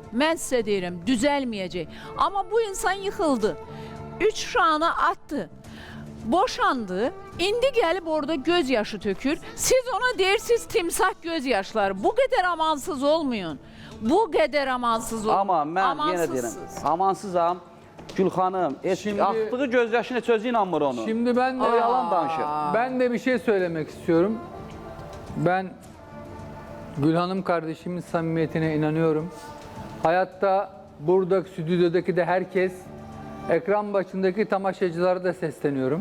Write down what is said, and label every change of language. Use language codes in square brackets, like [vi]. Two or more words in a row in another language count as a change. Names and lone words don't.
[az] Mən sizə deyirəm, düzəlməyəcək. Amma bu insan yıxıldı, 3 uşağını attı, boşandı, indi gəlib orada göz yaşı tökür. Siz ona deyirsiniz timsah göz yaşları. Bu qədər amansız olmayın. Bu qədər amansız olmayın. Amma mən yenə deyirəm, amansızam. Gülxanım, atdığı göz yaşına heç özü inanmır onu. [tr] Şimdi ben de [az] O yalan danışır. [tr] Ben de bir şey söylemek istiyorum. Ben Gülhanım kardeşimin samimiyetine inanıyorum. Hayatta burada stüdyodaki de herkes, ekran başındaki tamaşacılara da sesleniyorum.